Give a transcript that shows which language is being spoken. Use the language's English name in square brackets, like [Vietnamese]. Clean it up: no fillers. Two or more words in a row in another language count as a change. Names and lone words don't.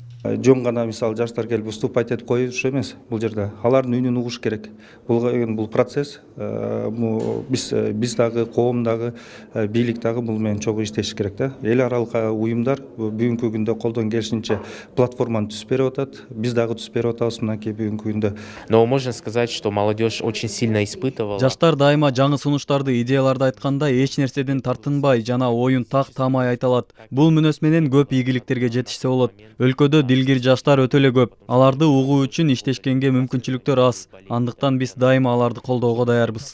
[Kyrgyz] Жөн гана мисалы жаштар келип выступать этип коюш эмес бул жерде. Алардын үнүн угуш керек. Бул процесс биз дагы коом дагы бийлик дагы бул менен чогуу иштеш керек да. Эл аралык уюмдар бүгүнкү күндө колдон келишинче платформаны түзүп берип атат. Биз дагы түзүп берип атабыз мынакей бүгүнкү күндө. [Russian] Но можно сказать, что молодежь очень сильно испытывала. [Kyrgyz] Жаштар дайыма жаңы сунуштарды, идеяларды айтканда эч нерседен тартынбай жана оюн так тамай айта алат. Бул мүнөз менен көп ийгиликтерге жетишсе болот. Өлкөдө дилгир жаштар өтө эле көп. Аларды угуу үчүн иштешкенге мүмкүнчүлүктөр аз. Андыктан биз дайыма аларды колдоого даярбыз.